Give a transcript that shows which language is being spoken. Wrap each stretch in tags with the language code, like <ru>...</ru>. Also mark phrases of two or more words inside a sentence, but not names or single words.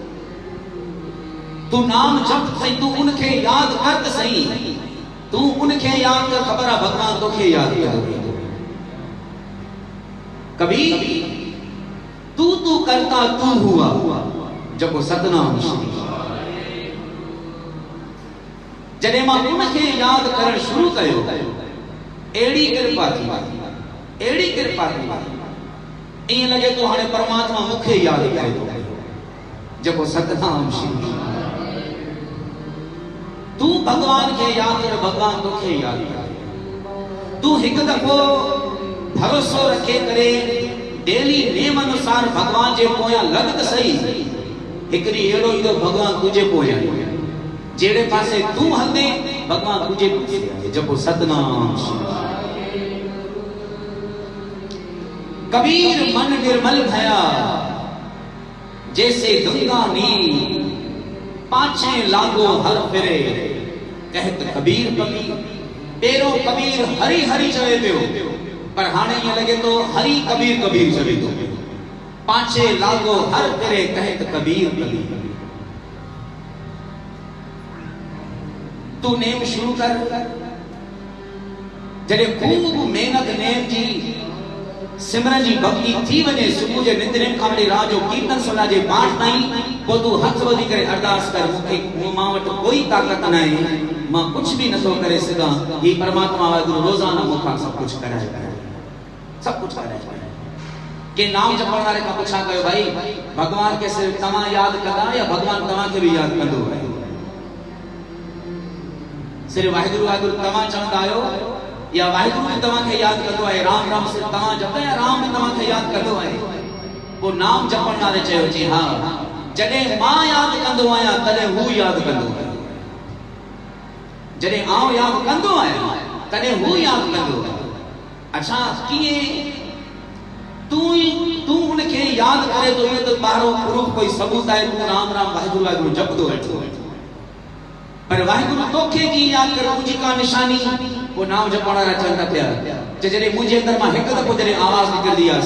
<sd>तू नाम जप सही तू उनके याद कर तो सही तू उनके याद कर खबर है भगवान तोखे याद कर कभी तू करता तू हुआ जब वो सतनाम जॾहिं मां उनके याद करण शुरू कयो एड़ी कृपा थी एड़ी कृपा थी ईअं लगे तो हाणे परमात्मा मुखे याद करे थो जब वो सतनाम तू भगवान के याद कर भगवान तोखे याद कर तू एक दफो भरोसो रखे करे डेली नेम अनुसार भगवान जे पोया लग त सही एकरी एड़ो ईंदो भगवान तुझे पोया जेड़े पासे तू हले भगवान तुझे पासे जपो सतनाम</sd> <hi>कबीर मन निर्मल भया जैसे गंगा नीर पाछे लागो हर फिरे कहत कबीर</hi> <sd>पेरो कबीर हरि हरि चवे पियो पर हाणे ये लगे तो हरि कबीर कबीर चवे तो</sd> <hi>पाछे लागो हर फिरे कहत कबीर</hi> <sd>तू नेम शुरू कर जड़े खूब मेहनत नेम जी सिमरन जी भक्ति थी वने सुबह जे नितनेम खां वठी रात जो कीर्तन सला जे पाठ ताईं पो तू हथ वधी करे अरदास कर मुखे मां वट कोई ताकत नहीं मां कुछ भी नथो करे सका ये परमात्मा वाहिगुरु रोजाना मुखा सब कुछ कराए सब कुछ कराए के नाम जपण वाले का पूछा कयो भाई भगवान के सिर्फ तमा याद कदा या भगवान तमा के भी याद कंदो है सिर्फ वाहिगुरु वाहिगुरु तमा चवंदा आयो या वाहिगुरु तमा के याद कंदो है राम राम सिर्फ तमा जपदा या राम तमा के याद कंदो है वो नाम जपण वाले चयो जी हां जडे मां याद कंदो आया तने हु याद कंदो है जडे आऊं याद कंदो आया तने हु याद कंदो है अच्छा किए तू उनके याद करे तो ये तो बाहरो प्रूफ कोई सबूत है तू राम राम वाहिगुरु वाहिगुरु जपदो है पर वाहिगुरु तोखे जी याद कर मुझी का निशानी वो नाम जपण वाला चलता पिया जडे मुझे अंदर मां एक दफो जडे आवाज निकलदी है</sd>